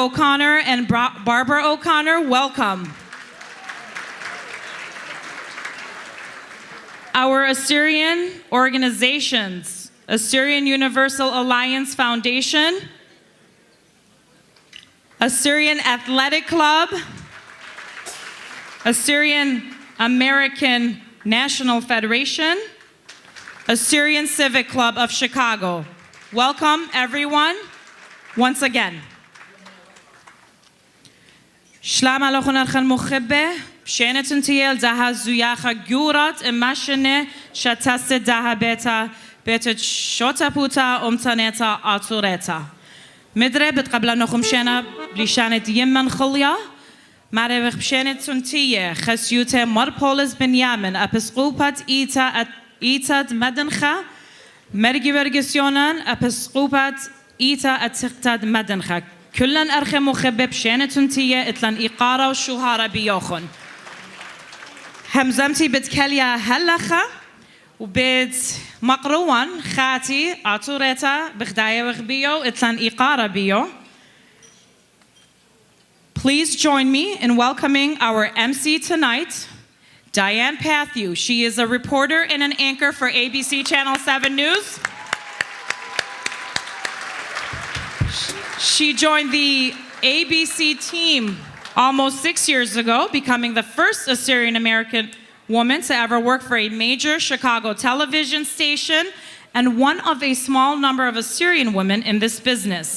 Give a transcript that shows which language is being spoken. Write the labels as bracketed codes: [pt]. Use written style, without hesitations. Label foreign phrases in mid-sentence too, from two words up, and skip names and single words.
[en] O'Connor and Barbara O'Connor, welcome. Our Assyrian organizations, Assyrian Universal Alliance Foundation, Assyrian Athletic Club, Assyrian American National Federation, Assyrian Civic Club of Chicago. Welcome, everyone, once again. [aii] Shlam alochon archan mochebe, shenetun tiel daha zuyacha gurat imashene shataste daha beta betet shotaputa umtaneta atureta. ܡܕܪܒܬ ܩܒܠ ܢܚܡ ܫܢܐ ܒܠܫܐܢܐ ܝܡܢ ܚܠܝܐ ܡܥܪܦܐ ܒܫܐܢܐ ܬܢܬܝܐ ܚܣܝܘܬܐ ܡܪܒܘܠܣ ܒܢܝܐܡܢ ܐܒܣܩܘܒܐܬ ܐܝܬܐ ܡܕܢܚܐ ܡܪܓܝ ܒܪܓܣܝܘܢܐܢ ܐܒܣܩܘܒܐܬ ܐܝܬܐ ܐܬܩܬܐܕ ܡܕܢܚܐ ܟܠܢ ܐܪܚܝ ܡܚܒܒ ܒܫܐܢܐ ܬܢܬܝܐ ܐܬܠܢ ܐܩܐܪܐ ܘܫܗܐܪܐ ܒܝܘܚܢ ܗܡܙܡܬܝ ܒܬܟܠܝܐ ܗܠܚܐ ܘܒܝܬ ܡܩܪܘܐܢ ܚܐܬܝ ܥܛܘܪܬܐ ܒܚܕܐܝܐ ܘܚܒܝܘ ܐܬܠܐܢ ܐܩܐܪܐ ܒܝܘ. [en] Please join me in welcoming our MC tonight, Diane Pathew. She is a reporter and an anchor for ABC Channel 7 News. She joined the ABC team almost 6 years ago, becoming the first Assyrian American woman to ever work for a major Chicago television station and one of a small number of Assyrian women in this business.